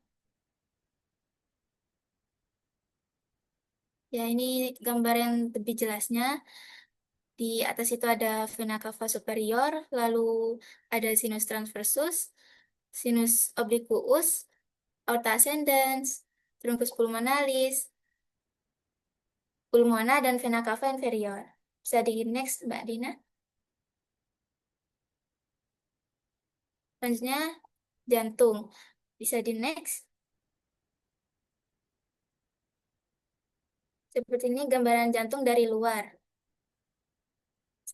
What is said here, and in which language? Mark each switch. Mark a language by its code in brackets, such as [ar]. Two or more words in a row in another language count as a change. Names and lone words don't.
[id] Ya, ini gambar yang lebih jelasnya. Di atas itu ada [la] vena cava superior, [id] lalu ada [la] sinus transversus, sinus obliquus, aorta ascendens, truncus pulmonalis, [id] pulmona, dan [la] vena cava inferior. [id] Bisa di next, Mbak Dina. Selanjutnya, jantung. Bisa di next. Seperti ini gambaran jantung dari luar.